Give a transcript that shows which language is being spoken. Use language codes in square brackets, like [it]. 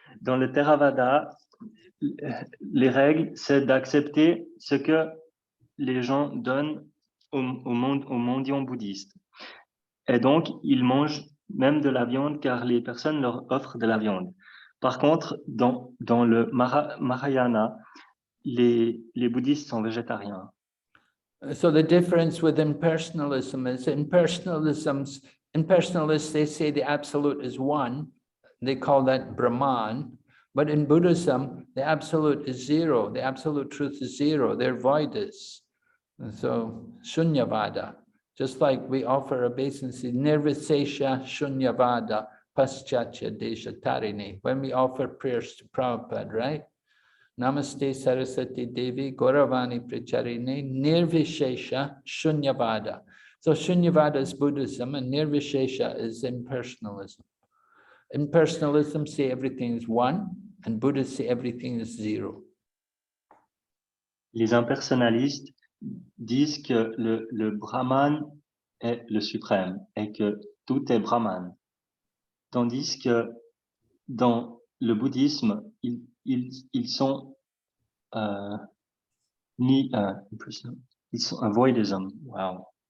[fr] Dans le Theravada, les règles, c'est d'accepter ce que les gens donnent aux mendiants bouddhistes. Et donc, ils mangent même de la viande car les personnes leur offrent de la viande. Par contre, dans le Mahayana, les bouddhistes sont végétariens. [en] So the difference with impersonalism is impersonalists, they say the absolute is one. They call that Brahman. But in Buddhism, the absolute is zero. The absolute truth is zero. They're voidas. And so Shunyavada, just like we offer obeisance, [sa] Nirvisesha Shunyavada Paschatya Desha Tarini, [en] when we offer prayers to Prabhupada, right? [sa] Namaste Saraswati Devi Gauravani Pracharine Nirvishesha Shunyavada. [en] So Shunyavada is Buddhism and Nirvishesha is impersonalism. Impersonalism say everything is one, and Buddhists say everything is zero. [fr] Les impersonnalistes disent que le Brahman est le suprême et que tout est Brahman. Tandis que dans le bouddhisme, ils sont ils sont un voidism. [en] Wow.